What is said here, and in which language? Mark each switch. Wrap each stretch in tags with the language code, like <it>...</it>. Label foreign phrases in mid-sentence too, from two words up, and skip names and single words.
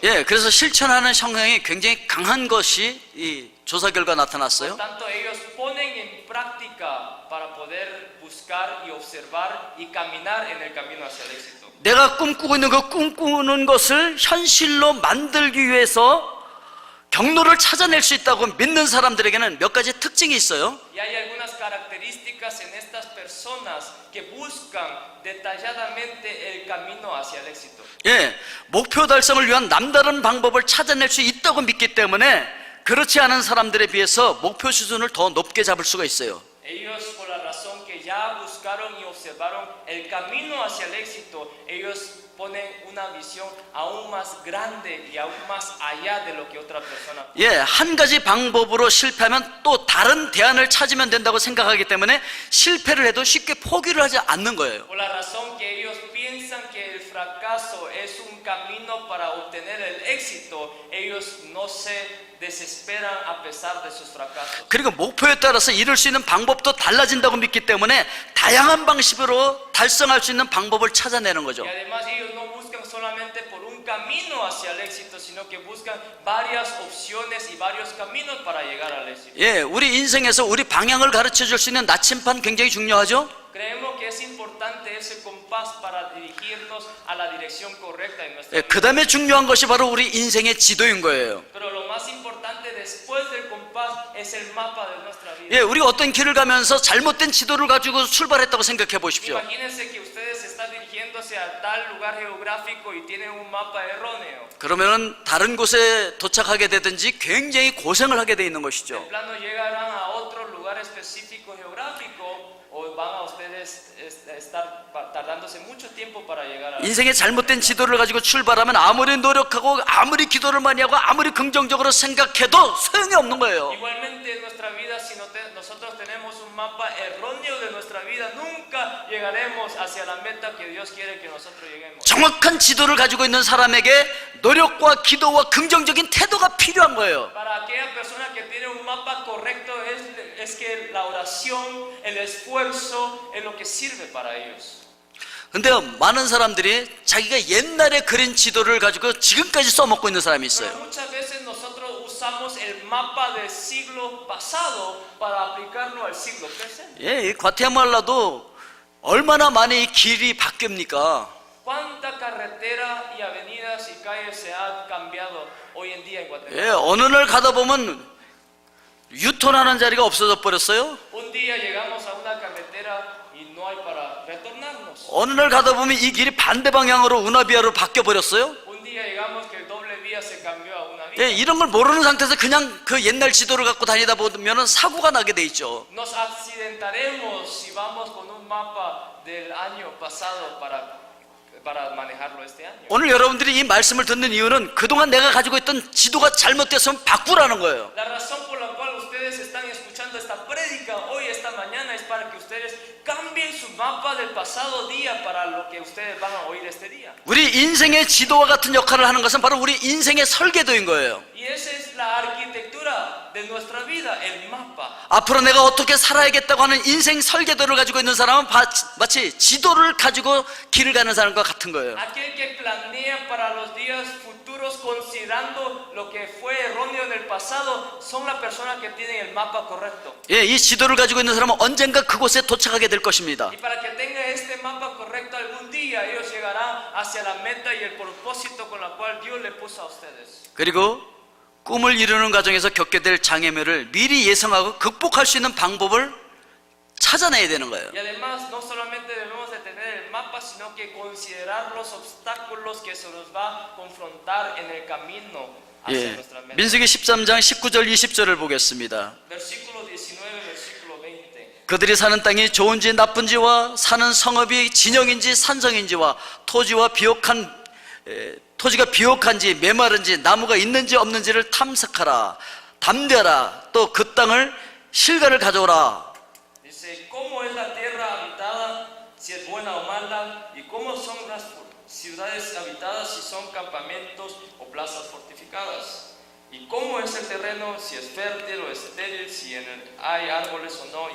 <ko>예, 그래서 실천하는 성향이 굉장히 강한 것이 이 조사 결과</ko> <es>Por</es> <ko>나타났어요.</ko> <es>tanto, ellos ponen en práctica para poder buscar y observar y caminar en el camino hacia el éxito.</es> <ko>내가 꿈꾸고 있는 그 꿈꾸는 것을 현실로 만들기 위해서 경로를 찾아낼 수 있다고 믿는 사람들에게는 몇 가지 특징이 있어요.</ko> <es>Y hay algunas características en estas personas que buscan detalladamente el camino hacia el éxito.</es> <ko>예, 목표 달성을 위한 남다른 방법을 찾아낼 수 있다고 믿기 때문에 그렇지 않은 사람들에 비해서 목표 수준을 더 높게 잡을 수가 있어요.</ko> <es>Ellos, por la razón que ya buscaron y observaron el camino hacia el éxito, ellos ponen una visión aún más grande y aún más allá de lo que otra persona.</es> <ko>예, 한 가지 방법으로 실패하면 또 다른 대안을 찾으면 된다고 생각하기 때문에 실패를 해도 쉽게 포기를 하지 않는 거예요.</ko> <es>Por la razón que ellos piensan que el fracaso es un camino para obtener el éxito, ellos no se desesperan a pesar de sus fracasos.</es> <ko>그리고 목표에 따라서 이룰 수 있는 방법도 달라진다고 믿기 때문에 다양한 방식으로 달성할 수 있는 방법을 찾아내는 거죠.</ko> <es>Y además ellos no buscan solamente por un camino hacia el éxito, sino que buscan varias opciones y varios caminos para llegar al éxito.</es> <ko>예, 우리 인생에서 우리 방향을 가르쳐 줄 수 있는 나침반 굉장히 중요하죠.</ko> <es>Creemos que es importante ese compás para dirigirnos a la dirección correcta en nuestra</es> <ko>예,</ko> <es>vida.</es> <ko>그 다음에 중요한 것이 바로 우리 인생의 지도인 거예요.</ko> <es>Pero lo más importante después del compás es el mapa de nuestra vida.</es> <ko>예, 우리가 어떤 길을 가면서 잘못된 지도를 가지고 출발했다고 생각해 보십시오.</ko> <es>Imagínense que ustedes están dirigiéndose a tal lugar geográfico y tienen un mapa erróneo.</es> <ko>그러면은 다른 곳에 도착하게 되든지 굉장히 고생을 하게 돼 있는 것이죠.</ko> <es>De plano llegarán a otro lugar específico geográfico o van a ustedes estar tardándose mucho tiempo para llegar a</es> <ko>인생의 잘못된 지도를 가지고 출발하면 아무리 노력하고 아무리 기도를 많이 하고 아무리 긍정적으로 생각해도 소용이 없는 거예요.</ko> <es>Igualmente en nuestra vida, si nosotros tenemos un mapa erróneo de nuestra vida, nunca llegaremos hacia la meta que Dios quiere que nosotros lleguemos.</es> <ko>정확한 지도를 가지고 있는 사람에게 노력과 기도와 긍정적인 태도가 필요한 거예요.</ko> <es>Para aquella persona que tiene un mapa correcto es que la oración, el esfuerzo es lo que sirve para ellos.</es> <ko>근데 많은 사람들이 자기가 옛날에 그린 지도를 가지고 지금까지 써먹고 있는 사람이</ko> <es>Pero</es> <ko>있어요.</ko> <es>muchas veces nosotros usamos el mapa del siglo pasado para aplicarlo al siglo presente.</es> <ko>예, 이 과테말라도 얼마나 많이 이 길이 바뀝니까?</ko> <es>¿Cuánta carretera y avenidas y calles se han cambiado hoy en día en Guatemala?</es> <ko>예, 어느 날 가다 보면 유턴하는 자리가 없어져 버렸어요.</ko> <es>Un día llegamos a una carretera y no hay para retornarnos.</es> <ko>어느 날 가다 보면 이 길이 반대 방향으로 우나비아로 바뀌어 버렸어요.</ko> <es>Un día llegamos que el doble vía se cambió a una vía.</es> <ko>예, 이런 걸 모르는 상태에서 그냥 그 옛날 지도를 갖고 다니다 보면 사고가 나게 돼 있죠.</ko> <es>Nos accidentaremos si vamos con un mapa del año pasado para manejarlo este año.</es> <ko>오늘 여러분들이 이 말씀을 듣는 이유는 그동안 내가 가지고 있던 지도가 잘못됐으면 바꾸라는 거예요.</ko> <es>La razón por la cual ustedes están escuchando esta prédica hoy, esta mañana, es para que ustedes cambien su mapa del pasado día para lo que ustedes van a oír este día.</es> <ko>우리 인생의 지도와 같은 역할을 하는 것은 바로 우리 인생의 설계도인 거예요.</ko> <es>Y esa es la arquitectura de nuestra vida, el mapa.</es> <ko>앞으로 내가 어떻게 살아야겠다고 하는 인생 설계도를 가지고 있는 사람은 마치 지도를 가지고 길을 가는 사람과 같은 거예요.</ko> <es>Aquel que planea para los días futuros considerando lo que fue erróneo en el pasado son las personas que tienen el mapa correcto.</es> <ko>예, 이 지도를 가지고 있는 사람은 언젠가 그곳에 도착하게 될 것입니다.</ko> <es>Y para que tenga este mapa correcto algún día ellos llegarán hacia la meta y el propósito con la cual Dios le puso a ustedes.</es> <ko>그리고 꿈을 이루는 과정에서 겪게 될 장애물을 미리 예상하고 극복할 수 있는 방법을 찾아내야 되는 거예요.</ko> <es>Y además no solamente debemos de tener el mapa, sino que considerar los obstáculos que se nos va a confrontar en el camino hacia</es> <ko>예,</ko> <es>nuestra meta.</es> <ko>민수기 13장 19절 20절을 보겠습니다.</ko> <es>Versículo 19, versículo 20.</es> <ko>그들이 사는 땅이 좋은지 나쁜지와 사는 성읍이 진영인지 산성인지와 토지가 비옥한지 메마른지 나무가 있는지 없는지를 탐색하라. 담대하라. 또 그 땅을 실과를 가져오라.</ko> <es>Dice, ¿cómo es la tierra habitada, si es buena o mala? ¿Y cómo son las ciudades habitadas, si son campamentos o plazas fortificadas? ¿Y cómo es el terreno, si es fértil o estéril, si en él hay árboles o no?</es>